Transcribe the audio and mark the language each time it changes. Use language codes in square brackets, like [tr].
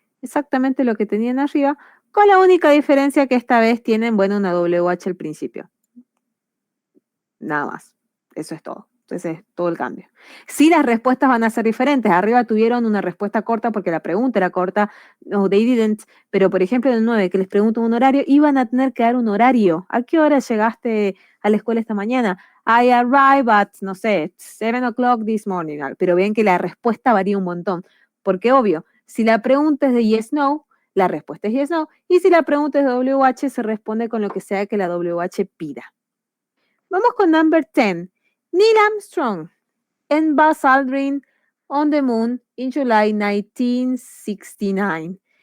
[es] Exactamente lo que tenían arriba, con la única diferencia que esta vez tienen, bueno, una WH al principio. Nada más. Eso es todo. Entonces es todo el cambio. Sí, las respuestas van a ser diferentes. Arriba tuvieron una respuesta corta porque la pregunta era corta. [en] No, they didn't. [es] Pero, por ejemplo, en el 9, que les pregunto un horario, iban a tener que dar un horario. ¿A qué hora llegaste a la escuela esta mañana? [en] I arrived at, [es] no sé, [en] 7 o'clock this morning. [es] Pero ven que la respuesta varía un montón. Porque, obvio, si la pregunta es de yes, no, la respuesta es yes, no. Y si la pregunta es de WH, se responde con lo que sea que la WH pida. Vamos con [en] number 10. Neil Armstrong and Buzz Aldrin on the moon in July 1969.